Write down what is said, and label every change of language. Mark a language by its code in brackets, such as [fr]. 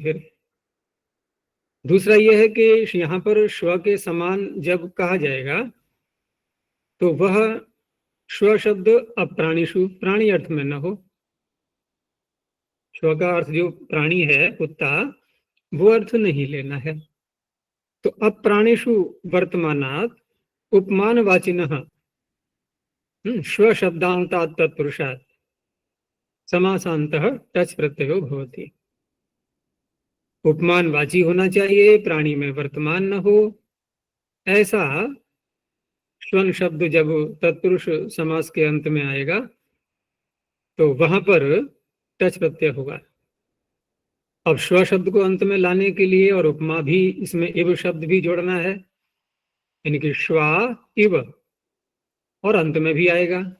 [hi] फिर दूसरा यह है कि यहाँ पर स्व के समान जब कहा जाएगा तो वह स्व शब्द अप्राणिषु, प्राणी अर्थ में न हो। स्व का अर्थ जो प्राणी है, कुत्ता, वो अर्थ नहीं लेना है। [sa] तो अप्राणिषु वर्तमानात् उपमानवाचिनः स्व शब्दांतात् तत्पुरुषात् समासांतः टच प्रत्ययो भवति। [hi] उपमानवाची होना चाहिए, प्राणी में वर्तमान न हो। ऐसा स्वर्ण शब्द जब तत्पुरुष समास के अंत में आएगा तो वहां पर टच प्रत्यय होगा। अब स्व शब्द को अंत में लाने के लिए और उपमा भी, इसमें इव शब्द भी जोड़ना है, यानी कि श्वा इव, और अंत में भी आएगा।